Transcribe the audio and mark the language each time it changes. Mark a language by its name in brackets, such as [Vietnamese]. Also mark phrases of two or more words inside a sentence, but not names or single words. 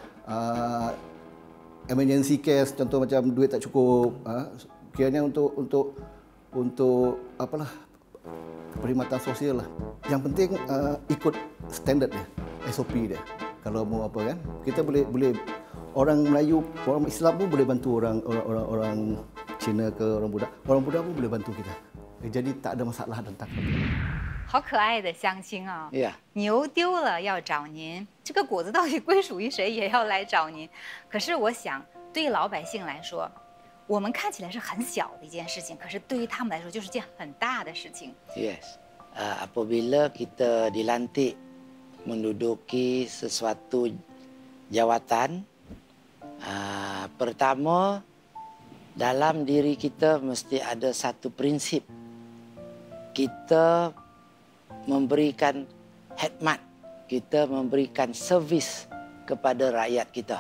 [English] Emergency case [Malay] contoh macam duit tak cukup, kiranya untuk apalah perkhidmatan sosial lah. Yang penting ikut standard dia, SOP dia. Kalau mau apa kan, kita boleh orang Melayu, orang Islam pun boleh bantu orang Cina ke orang Buddha pun boleh bantu kita. Jadi tak ada masalah tentang itu. [Chinese] 好可爱的乡亲啊！ [Malay] Ya. [Chinese] 牛丢了要找您，这个果子到底归属于谁，也要来找您。可是我想，对老百姓来说，我们看起来是很小的一件事情，可是对于他们来说就是件很大的事情。 [English] Yes. [Malay] Apabila kita dilantik menduduki sesuatu jawatan, pertama dalam diri kita mesti ada satu prinsip. Kita memberikan khidmat, kita memberikan servis kepada rakyat kita.